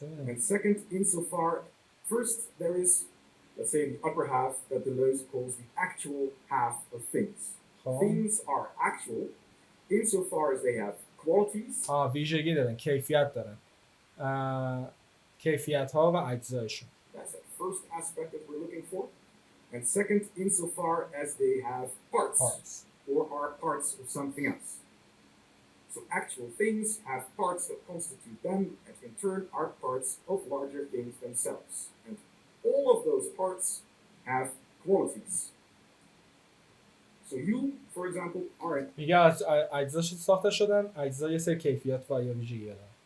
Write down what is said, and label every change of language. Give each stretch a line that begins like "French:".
English: And second, insofar, first there is, let's say, the upper half that Deleuze calls the actual half of things. Things are actual insofar as they have qualities.
Persian: ویژگی دارن، کیفیت دارن، کیفیت ها و اجزایشون.
English: That's the first aspect that we're looking for. And second, insofar as they have parts. Or are parts of something else. So actual things have parts that constitute them, and in turn are parts of larger things themselves. And all of those parts have qualities. So you, for example, are
Persian: میگه از اجزاش ساخته شدن، اجزا یه سری کیفیت و یا ویژگی دارن.